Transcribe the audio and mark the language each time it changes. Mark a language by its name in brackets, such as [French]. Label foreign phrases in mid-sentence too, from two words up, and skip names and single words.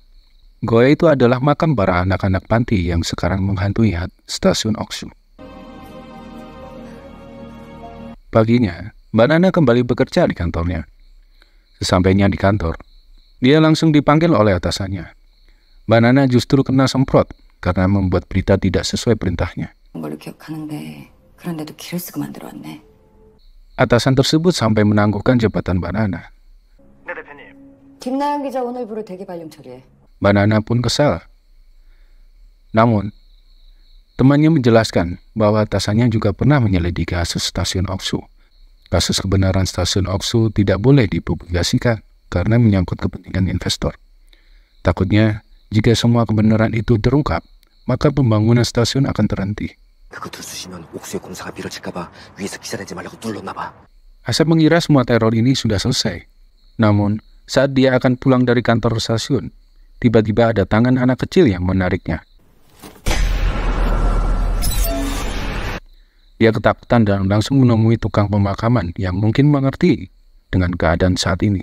[Indonesian] Goa itu adalah makam para anak-anak panti yang sekarang menghantui stasiun Oksu. Paginya, Mbak Nana kembali bekerja di kantornya. Sesampainya di kantor, dia langsung dipanggil oleh atasannya. Mbak Nana justru kena semprot karena membuat berita tidak sesuai perintahnya. [Korean] 걸로 기억하는데 그런데도 길을 쓰고 만들어왔네. [Indonesian] Atasan tersebut sampai menangguhkan jabatan Mbak Nana. [Korean] 김나연 기자 오늘 부로 대기 발령 처리해. [Indonesian] Mbak Nana pun kesal. Namun, temannya menjelaskan bahwa atasannya juga pernah menyelidiki kasus stasiun Oksu. Kasus kebenaran stasiun Oksu tidak boleh dipublikasikan karena menyangkut kepentingan investor. Takutnya, jika semua kebenaran itu terungkap, maka pembangunan stasiun akan terhenti. [Korean] 그거 들쑤시면 옥수의 공사가 미뤄질까봐 위에서 기사 내지 말라고 눌렀나봐. [Indonesian] Asep mengira semua teror ini sudah selesai. Namun, saat dia akan pulang dari kantor stasiun, tiba-tiba ada tangan anak kecil yang menariknya. Dia ketakutan dan langsung menemui tukang pemakaman yang mungkin mengerti dengan keadaan saat ini.